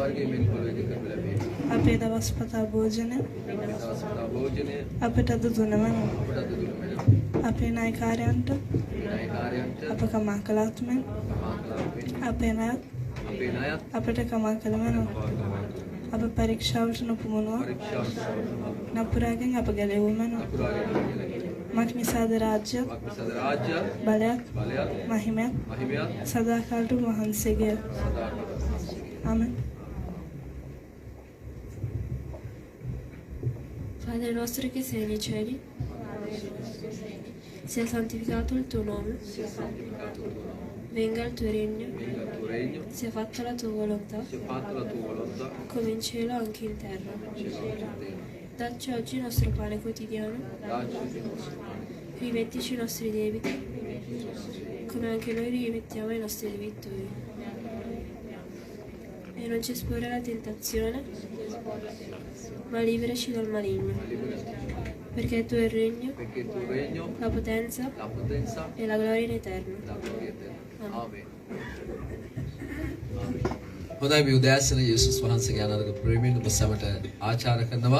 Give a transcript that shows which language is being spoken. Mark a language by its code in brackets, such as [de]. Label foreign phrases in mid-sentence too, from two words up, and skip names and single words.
[si] අපේ දවස්පතා භෝජනය අපට අද දුන්නම අපේ නායකාරයන්ට අප කමා කළාත් මෙන් අපේ ණයත් අපට කමා කළ මැනව. අප පරීක්ෂාවට නොපමුණුවා නපුරාගෙන් අප ගැලවූ මැනව. මක් නිසාද රාජ්‍ය බලයත් මහිමයත් සදාකාලට වහන්සේගේ. ආමෙන්. [it] Padre nostro che sei nei cieli, sia santificato il tuo nome, venga il tuo regno, sia fatta la tua volontà, come in cielo anche in terra. Dacci oggi il nostro pane quotidiano, rimettici i nostri debiti, come anche noi rimettiamo i nostri debitori. E non ci esporre alla tentazione, ma liberaci dal maligno, perché tu è il regno, la potenza e la gloria in eterno. Amen. [si] හොඳයි මේ උදෑසන යේසුස් වහන්සේගේ අනාගත ප්‍රේමයෙන් ඔබ සැමට ආචාර කරනවා.